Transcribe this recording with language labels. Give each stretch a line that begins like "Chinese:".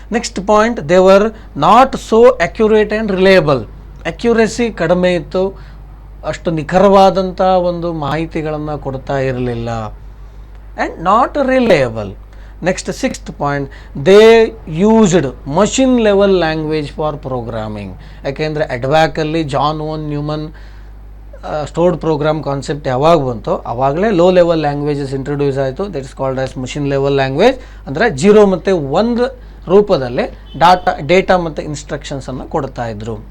English: Next point, they were not so accurate and reliable.
Kannada: Accuracy ಕಡಿಮೆ ಇತ್ತು, ಅಷ್ಟು ನಿಖರವಾದಂಥ ಒಂದು ಮಾಹಿತಿಗಳನ್ನು ಕೊಡ್ತಾ ಇರಲಿಲ್ಲ.
English: and not reliable. Next, sixth point, they used machine level language for programming.
Kannada: ಯಾಕೆಂದರೆ ಅಡ್ವ್ಯಾಕಲ್ಲಿ John won Neumann stored program concept ಯಾವಾಗ ಬಂತು ಆವಾಗಲೇ ಲೋ ಲೆವೆಲ್ ಲ್ಯಾಂಗ್ವೇಜಸ್ ಇಂಟ್ರೊಡ್ಯೂಸ್ ಆಯಿತು.
English: That is called as machine level language.
Kannada: ಅಂದರೆ 0 ಮತ್ತು 1 ರೂಪದಲ್ಲಿ ಡೇಟಾ ಮತ್ತು ಇನ್ಸ್ಟ್ರಕ್ಷನ್ಸನ್ನು ಕೊಡ್ತಾ ಇದ್ರು.